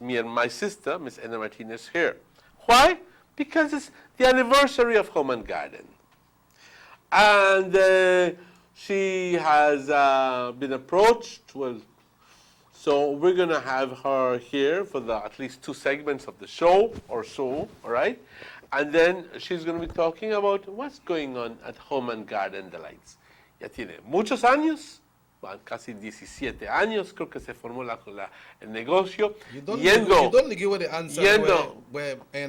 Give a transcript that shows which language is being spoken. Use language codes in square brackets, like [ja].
[en] Me and my sister, Miss Edna Martinez, here. Why? Because it's the anniversary of Home and Garden, and she has been approached. Well. So we're going to have her here for at least 2 segments of the show or so, all right? And then she's going to be talking about what's going on at Home and Garden Delights. [es] Ya tiene muchos años, casi 17 años, creo que se formó el negocio. [en] You don't give her the answer where